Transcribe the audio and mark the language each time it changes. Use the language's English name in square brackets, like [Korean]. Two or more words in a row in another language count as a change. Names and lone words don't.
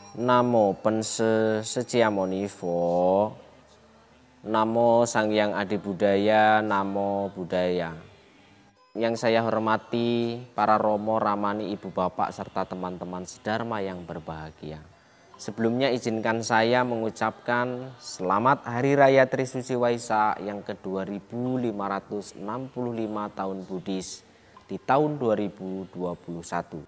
[Chinese] 南无本师释迦牟尼佛. [Indonesian] Namo Sang Hyang Adi Budaya, [Pali] Namo Buddhaya. [Indonesian] Yang saya hormati para Romo, Ramani, Ibu Bapak serta teman-teman sedharma yang berbahagia. Sebelumnya izinkan saya mengucapkan selamat Hari Raya Trisuci Waisak yang ke-2565 tahun Buddhis di tahun 2021.